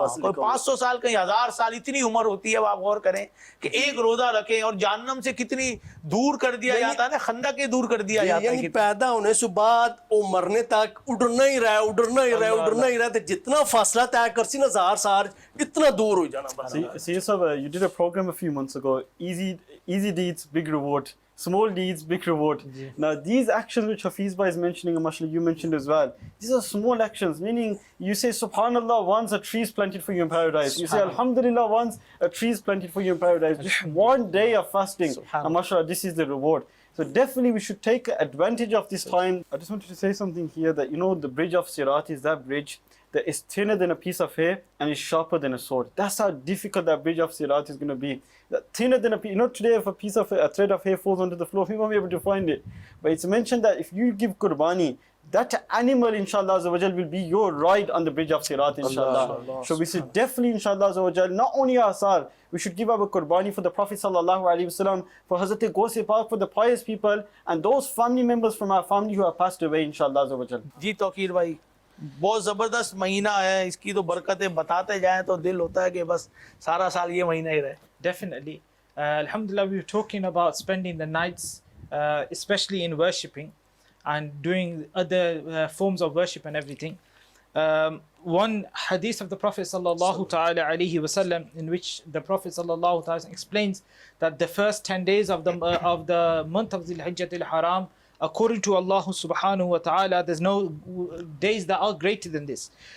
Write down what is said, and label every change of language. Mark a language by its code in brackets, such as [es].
[ur] کوئی 500 سال کہیں 1000 سال, اتنی عمر ہوتی ہے. اب آپ غور کریں کہ ایک روزہ رکھیں اور جہنم سے کتنی دور کر دیا جاتا ہے نا, خندق دور کر دیا جاتا ہے. یعنی پیدا ہونے سے بعد وہ مرنے تک اڑنا ہی رہا تو جتنا فاصلہ طے کرسی نا 1000 سال اتنا دور ہو جانا. [en] See, you did a program a few months ago, easy deeds, big reward. Small deeds, big reward. Now these actions which Hafiz Bhai is mentioning, and mashallah you mentioned as well, these are small actions, meaning you say subhanallah once, a tree is planted for you in paradise. You say alhamdulillah once, a tree is planted for you in paradise. Just one day of fasting, and mashallah this is the reward. So definitely we should take advantage of this time. I just wanted to say something here that the bridge of Sirat is that bridge that is thinner than a piece of hair and is sharper than a sword. That's how difficult that bridge of Sirat is going to be. That thinner than a piece. Today if a thread of hair falls onto the floor, we won't be able to find it. But it's mentioned that if you give Qurbani, that animal, inshallah azza wa jal, will be your ride on the bridge of Sirat, inshallah. So we should definitely, inshallah azza wa jal, not only asar, we should give our qurbani for the Prophet sallallahu alaihi wasallam, for Hazrat Ghaus Pak, for the pious people, and those family members from our family who have passed away, inshallah azza wa jal. [ur] جی توقیر بھائی بہت زبردست مہینہ ہے, اس کی تو برکتیں بتاتے جائیں تو دل ہوتا ہے کہ بس سارا سال یہ مہینہ ہی رہے. [en] Definitely. Alhamdulillah, we were talking about spending the nights, especially in worshipping and doing other forms of worship and everything. One hadith of the Prophet sallallahu ta'ala alayhi wasallam, in which the Prophet sallallahu ta'ala explains that the first 10 days of the month of Dhul Hijjah al-Haram, according to Allah subhanahu wa ta'ala, there's no days that are greater than this.